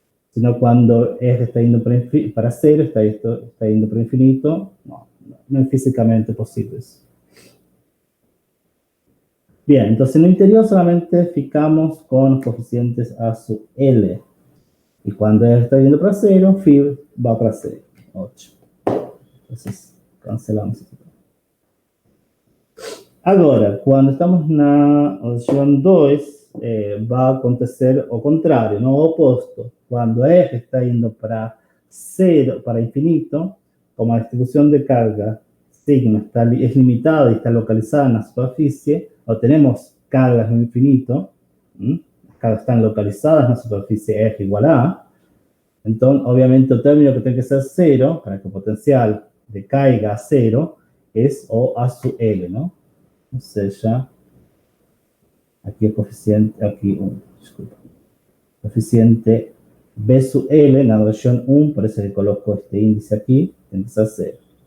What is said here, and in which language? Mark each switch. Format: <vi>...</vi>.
<es>Sino cuando R está yendo para 0, está yendo para infinito, no es físicamente posible eso. Bien, entonces en el interior solamente fijamos con los coeficientes A sub L. Y cuando R está yendo para 0, phi va para 0, 8. Entonces, cancelamos esto.</es> <pt>Agora, quando estamos na opção 2, vai acontecer o contrário, no o oposto. Quando R está indo para 0, para infinito, como a distribuição de carga sigma é limitada e está localizada na superfície, ou temos cargas no infinito, as cargas estão localizadas na superfície R igual a, então, obviamente, o término que tem que ser 0, para que o potencial decaiga a 0, é o A sub L, não? Ou seja, aqui é coeficiente, aqui 1, desculpa.</pt> <es>Coeficiente B sub L na versión 1, por eso que coloco este índice aquí, tiene que ser 0.</es>